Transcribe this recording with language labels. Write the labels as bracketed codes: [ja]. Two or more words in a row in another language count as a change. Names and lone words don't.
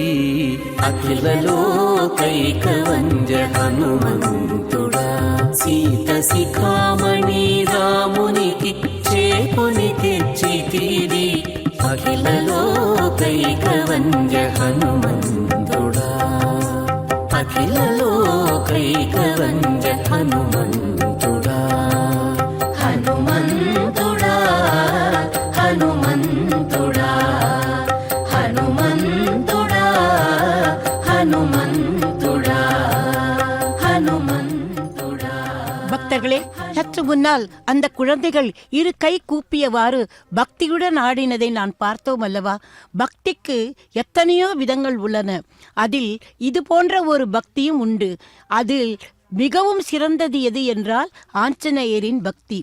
[te] అఖిల లోకైకవంద్య హనుమంతుడా సీత శిఖామణి రామునికి చేకొని తెచ్చితివి అఖిల లోకైకవంద్య హనుమంతుడా అఖిల లోకైకవంద్య హనుమంతుడా హనుమంతుడా హనుమంతుడా హనుమంతుడా హనుమంతుడా హనుమంతుడా [ta] பக்தர்களே, சற்று முன்னால் அந்த குழந்தைகள் இரு கை கூப்பியவாறு பக்தியுடன் ஆடினதை நான் பார்த்தோம் அல்லவா? பக்திக்கு எத்தனையோ விதங்கள் உள்ளன. அதில் இது போன்ற ஒரு பக்தியும் உண்டு. அதில் மிகவும் சிறந்தது எது என்றால் ஆஞ்சநேயரின் பக்தி.